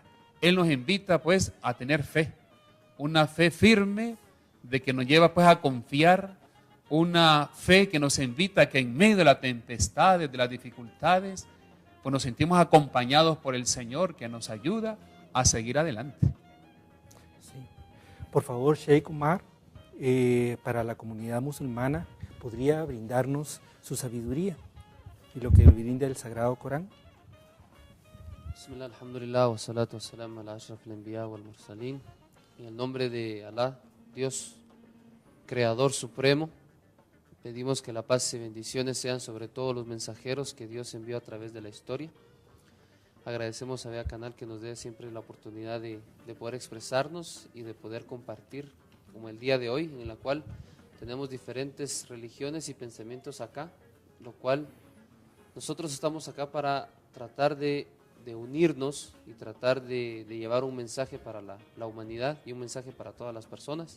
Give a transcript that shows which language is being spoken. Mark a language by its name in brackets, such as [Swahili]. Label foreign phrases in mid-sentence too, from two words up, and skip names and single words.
[Spanish] Él nos invita pues a tener fe, una fe firme de que nos lleva pues a confiar, una fe que nos invita a que en medio de las tempestades, de las dificultades, pues nos sentimos acompañados por el Señor que nos ayuda a seguir adelante. Sí. Por favor, Sheikh Umar, para la comunidad musulmana, ¿podría brindarnos su sabiduría y lo que brinda el Sagrado Corán? [Arabic] بسم الله، الحمد لله، والصلاة والسلام على أشرف الأنبياء والمرسلين. [Spanish] En el nombre de Alá, Dios, Creador Supremo, pedimos que la paz y bendiciones sean sobre todos los mensajeros que Dios envió a través de la historia. Agradecemos a Bea Canal que nos dé siempre la oportunidad de poder expresarnos y de poder compartir, como el día de hoy, en la cual tenemos diferentes religiones y pensamientos acá, lo cual nosotros estamos acá para tratar de unirnos y tratar de llevar un mensaje para la humanidad y un mensaje para todas las personas.